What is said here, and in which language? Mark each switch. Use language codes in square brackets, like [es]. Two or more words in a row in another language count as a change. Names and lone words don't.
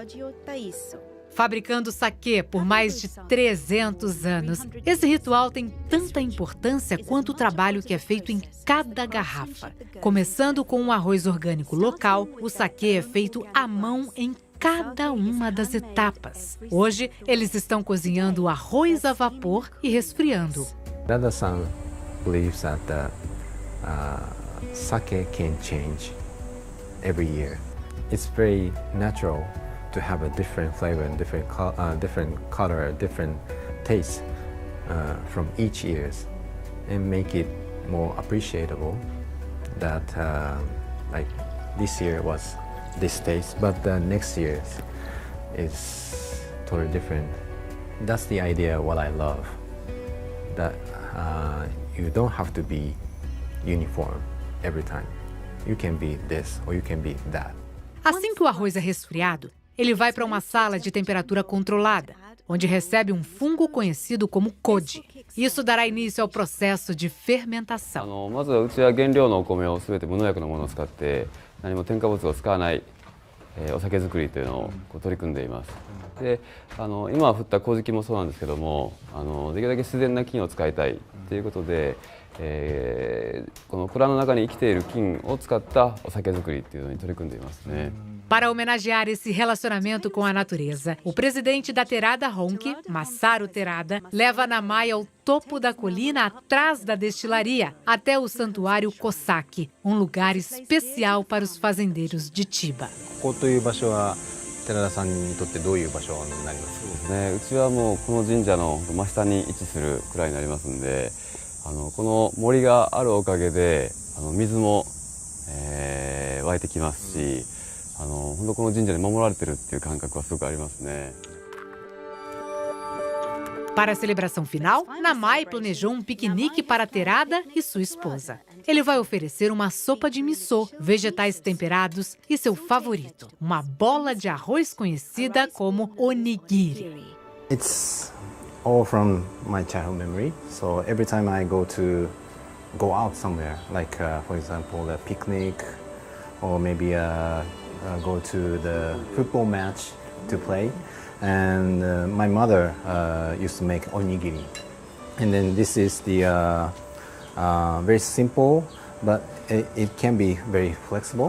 [pt] Fabricando saquê por mais de 300 anos, esse ritual tem tanta importância quanto o trabalho que é feito em cada garrafa. Começando com um arroz orgânico local, o saquê é feito à mão em cada uma das etapas. Hoje, eles estão cozinhando o arroz a vapor e resfriando. [en] Terada-san believes that sake can change every year. It's very natural to have a different flavor and different color, different taste from each years, and make it more appreciable. That like this year was this taste, but the next year is totally different. That's the idea what I love. That you don't have to be uniform every time. You can be this or you can be that. [pt] Assim que o arroz é resfriado, ele vai para uma sala de temperatura controlada, onde recebe um fungo conhecido como koji. Isso dará início ao processo de fermentação. [ja] まずはうちは原料のお米を全て無農薬のものを使って何も添加物を使わないお酒作りというのを取り組んでいます。で、今振った麹菌もそうなんですけども、できるだけ自然な菌を使いたいということで、この蔵の中に生きている菌を使ったお酒作りというのに取り組んでいますね。 [pt] Para homenagear esse relacionamento com a natureza, o presidente da Terada Honke, Masaru Terada, leva Namai ao topo da colina atrás da destilaria, até o santuário Kosaki, um lugar especial para os fazendeiros de Chiba. [ja] ここという場所は寺田さんにとってどういう場所になりますか？そうですね。うちはもうこの神社の真下に位置するくらいになりますんで、この森があるおかげで水も、湧いてきますし。本当この神社に守られてるっていう感覚はすごくありますね。 [pt] Para a celebração final, Namai planejou um piquenique para Terada e sua esposa. Ele vai oferecer uma sopa de miso, vegetais temperados e seu favorito, uma bola de arroz conhecida como onigiri. [en] It's all from my childhood memory. So every time I go go out somewhere, like for example a picnic, or maybe go to the football match to play, and my mother used to make onigiri, and then this is the very simple, but it can be very flexible.